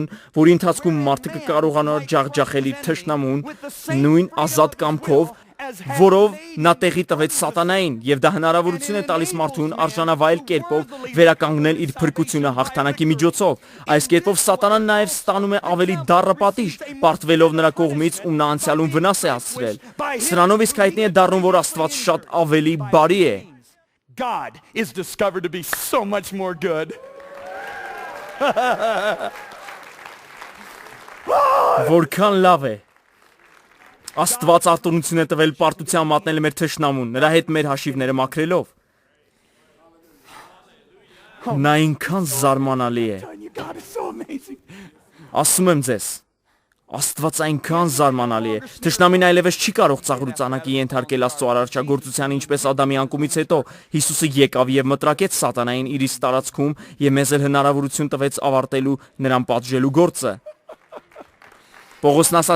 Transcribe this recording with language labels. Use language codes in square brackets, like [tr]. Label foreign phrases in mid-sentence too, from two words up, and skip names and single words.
[hy] որի ընթացքում մարդը կկարողանար ջախջախել իր թշնամուն նույն ազատ կամքով, որով նա տեղի տվեց սատանային, եւ դա հնարավորություն է տալիս մարդուն արժանավայել կերպով վերականգնել իր փրկությունը հաղթանակի միջոցով։ Այս կերպով սատանան նաեւ ստանում է ավելի դառը պատիժ, պարտվելով նրա կողմից, ում նա անցյալում վնաս է հասցրել։ Սրանով իսկ հայտնի է դառնում, որ Աստված շատ ավելի բարի է։ [en] God is discovered to be so much more good. [hy] Որքան լավ է։ Աստված արտոնություն է տվել պարտության մատնել մեր թշնամուն, նրա հետ մեր հաշիվները մաքրելով։ Նա ինքան զարմանալի է։ Ասում եմ ձեզ, Աստված այնքան զարմանալի է։ Թշնամին այլևս չի կարող ծաղրուծանակի ենթարկել Աստծո արարչագործության, ինչպես Ադամի անկումից հետո Հիսուսը եկավ եւ մտրակեց սատանային իր տարածքում եւ մեզ էլ հնարավորություն տվեց ավարտելու նրան պատժելու գործը։ Պողոսն ասաց.